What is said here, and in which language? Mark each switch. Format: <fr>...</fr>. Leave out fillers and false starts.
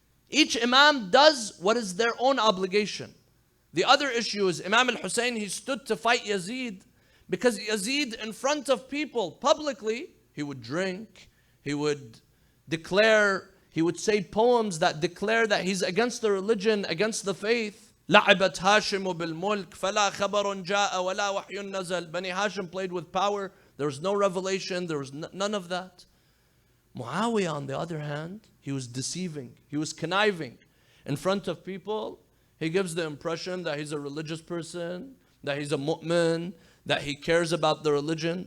<en>Each Imam does what is their own obligation. The other issue is Imam al-Hussein, he stood to fight Yazid because Yazid, in front of people publicly, he would drink, he would declare, he would say poems that declare that he's against the religion, against the faith.</en> <ar>لعبت هاشم بالملك فلا خبر جاء ولا وحي نزل.</ar> <en>Bani Hashim played with power. There was no revelation. There was none of that. Muawiyah, on the other hand, he was deceiving. He was conniving. In front of people, he gives the impression that he's a religious person, that he's a mu'min, that he cares about the religion.</en>